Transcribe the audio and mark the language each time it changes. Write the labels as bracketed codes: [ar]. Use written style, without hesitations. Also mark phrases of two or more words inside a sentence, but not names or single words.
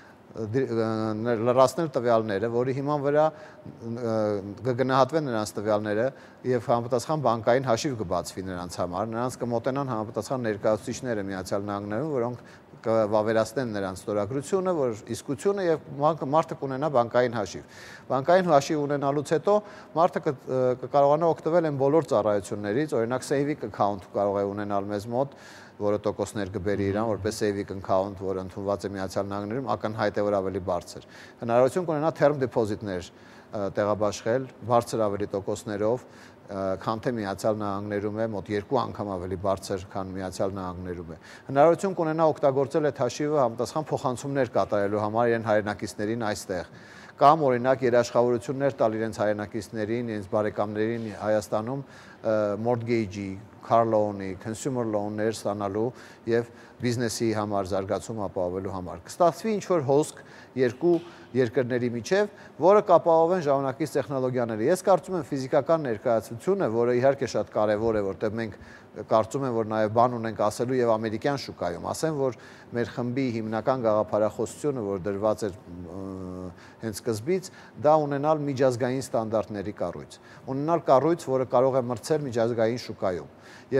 [hy] լրացնել տվյալները, որի հիման վրա կգնահատվեն նրանց տվյալները եւ համապատասխան բանկային հաշիվ կբացվի նրանց համար, նրանց կմոտենան համապատասխան ներկայացուցիչները Միացյալ Նահանգներում, որոնք կվավերացնեն նրանց ստորագրությունը, որ իսկությունը եւ մարդը կունենա բանկային հաշիվ։ Բանկային հաշիվ ունենալուց հետո մարդը կկարողանա օգտվել այն բոլոր ծառայություններից, օրինակ [en] saving account [hy] կարող է ունենալ մեզ մոտ, որը տոկոսներ կբերի իրան, որպես [en] saving account, [hy] որը ընդունված է Միացյալ Նահանգներում, ակնհայտ է, որ ավելի բարձր։ Հնարավորություն կունենա [en] term deposit- [hy] ներ տեղաբաշխել բարձր ավելի տոկոսներով, քան թե Միացյալ Նահանգներում է, մոտ 2 անգամ ավելի բարձր, քան Միացյալ Նահանգներում է։ Հնարավորություն կունենա օգտագործել այդ հաշիվը համապատասխան փոխանցումներ կատարելու համար իրեն հայրենակիցներին այստեղ, կամ օրինակ երաշխավորություններ տալ իրենց հայրենակիցներին, իրենց բարեկամներին Հայաստանում mortgage-ի, [en] car loan- [hy] ի, [en] consumer loan- [hy] ներ ստանալու եւ բիզնեսի համար զարգացում ապահովելու համար։ Կստացվի ինչ-որ հոսք երկու երկրների միջև, որը կապահովեն ժամանակից տեխնոլոգիաները։ Ես կարծում եմ ֆիզիկական ներկայացությունը, որը իհարկե շատ կարևոր է, որտեղ մենք կարծում եմ, որ նաև բան ունենք ասելու եւ ամերիկյան շուկայում, ասեմ, որ մեր խմբի հիմնական գաղափարախոսությունը, որ դրված էր հենց սկզբից, դա ունենալ միջազգային ստանդարտների կառույց, ունենալ կառույց, որը կարող է մրցել միջազգային շուկայում։ Եվ